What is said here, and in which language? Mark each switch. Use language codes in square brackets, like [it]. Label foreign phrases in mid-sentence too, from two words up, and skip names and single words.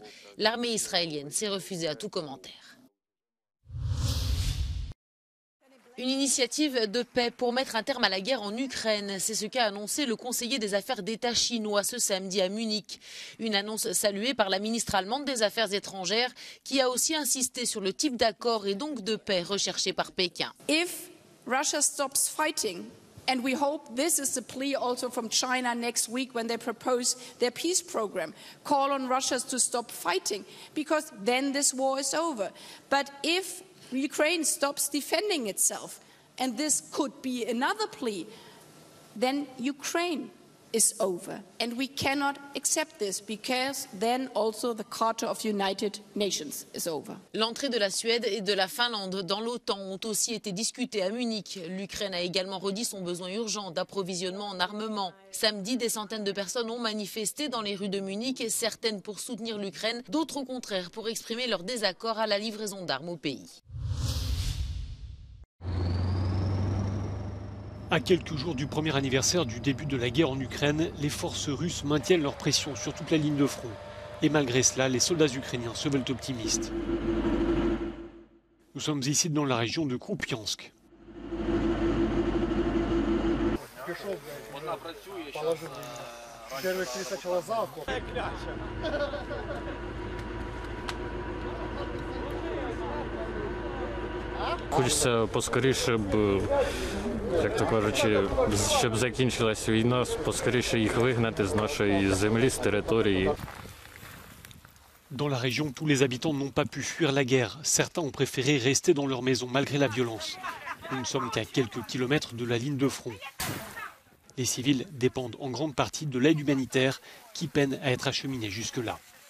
[fr] L'armée israélienne s'est refusée à tout commentaire. Une initiative de paix pour mettre un terme à la guerre en Ukraine. C'est ce qu'a annoncé le conseiller des affaires d'État chinois ce samedi à Munich. Une annonce saluée par la ministre allemande des Affaires étrangères qui a aussi insisté sur le type d'accord et donc de paix recherché par Pékin. [en] If Russia stops fighting, and we hope this is the plea also from China next week when they propose their peace program, call on Russia to stop fighting, because then this war is over. But if Ukraine stops defending itself, and this could be another plea, then Ukraine is over. And we cannot accept this, because then also the Charter of United Nations is over. [fr] L'entrée de la Suède et de la Finlande dans l'OTAN ont aussi été discutées à Munich. L'Ukraine a également redit son besoin urgent d'approvisionnement en armement. Samedi, des centaines de personnes ont manifesté dans les rues de Munich, et certaines pour soutenir l'Ukraine, d'autres au contraire pour exprimer leur désaccord à la livraison d'armes au pays. À quelques jours du premier anniversaire du début de la guerre en Ukraine, les forces russes maintiennent leur pression sur toute la ligne de front. Et malgré cela, les soldats ukrainiens se veulent optimistes. Nous sommes ici dans la région de Kupiansk. [uk] Хочеться поскоріше б, як то кажучи, щоб закінчилась війна, поскоріше їх вигнати з нашої землі, з території. [fr] Dans la région, tous les habitants n'ont pas pu fuir la guerre. Certains ont préféré rester dans leur maison malgré la violence. Nous ne sommes qu'à quelques kilomètres de la ligne de front. Les civils dépendent en grande partie de l'aide humanitaire qui peine à être acheminée jusque-là.